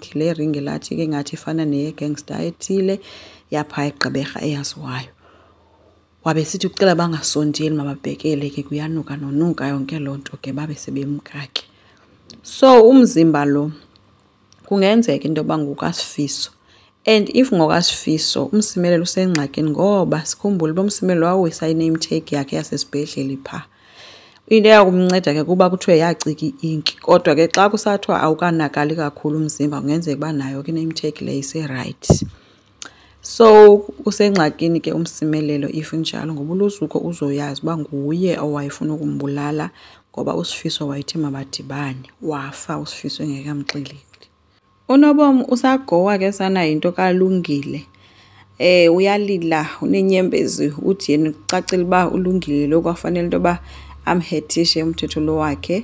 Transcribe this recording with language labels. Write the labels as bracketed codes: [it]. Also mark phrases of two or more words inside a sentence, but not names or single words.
[xh] Le ring lathi ke ngathi ifana neyegangster ethile yapha eGqeberha eyaziwayo. Wabe sithi ucela bangasondeli mababhekele ke kuyanuka nonuka yonke loo nto ke babe sebemka ke. So umzimba lo kungenzeka into yoba ngokwaSifiso, [en] and if [xh] ngokwaSifiso umsimelelo usengxakini ngoba sikhumbule uba umsimelelo wawisa i- [en] name tag [xh] yakhe yasesibhedlele phaa. Into yakumnceda ke kuba kuthiwe yacika i-inki, kodwa ke xa kusathiwa awukanakali kakhulu umzimba kungenzeka uba nayo ke i- [en] name tag [xh] le ise-right. So usengxakini ke umsimelelo if njalo, ngoba uLuzuko uzoyazi uba nguye owayefuna ukumbulala ngoba uSifiso wayethe mabadibane, wafa uSifiso engekamxeleli. UNobomi usagowa ke sana yinto kaLungile. Uyalila unenyembezi, uthi yena kucacile uba uLungile lo kwafanele into yoba amhethishe umthetho lo wakhe.